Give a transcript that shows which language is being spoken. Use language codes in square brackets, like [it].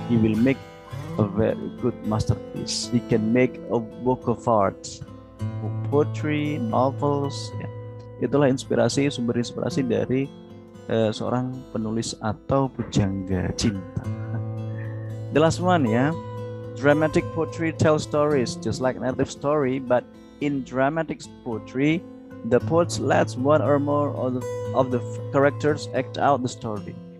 [en] He will make a very good masterpiece. He can make a book of art, poetry, novels. [id] Ya. Itulah sumber inspirasi dari seorang penulis atau pujangga cinta. [en] The last one ya. Dramatic poetry tells stories just like narrative story, but in dramatic poetry, the poet lets one or more of the characters act out the story.